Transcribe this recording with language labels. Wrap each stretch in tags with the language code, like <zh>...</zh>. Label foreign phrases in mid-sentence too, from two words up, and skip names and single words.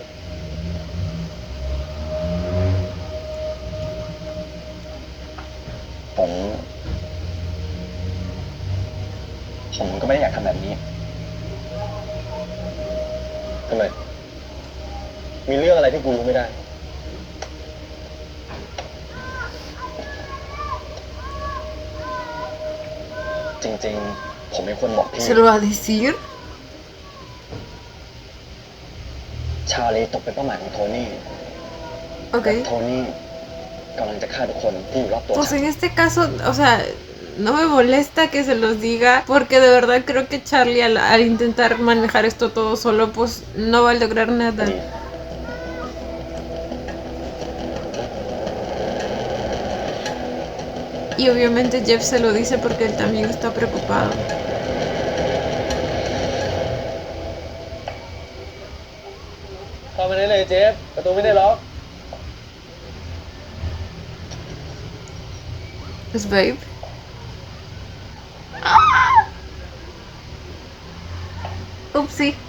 <th>ผมก็ไม่ได้อยากทำแบบนี้ ทำไม มีเรื่องอะไรที่กูรู้ไม่ได้ จริงๆ ผมไม่ควรบอกพี่</th> <es>¿Se lo va a decir?</es> <th>ชาลีตกเป็นเป้าหมายของโทนี่</th> <es>Ok.</es> <th>โทนี่กำลังจะฆ่าทุกคนที่อยู่รอบตัว</th> <es>Pues</es> <th>ฉัน</th> <es>en este caso, o sea, no me molesta que se los diga, porque de verdad creo que Charlie al intentar manejar esto todo solo, pues no va a lograr nada.</es> <th>ดี</th> <es>Y obviamente Jeff se lo dice porque él también está preocupado.</es> <th>เข้ามาได้เลยเจฟ ประตูไม่ได้ล็อก</th> <es>Es babe. Upsi.</es>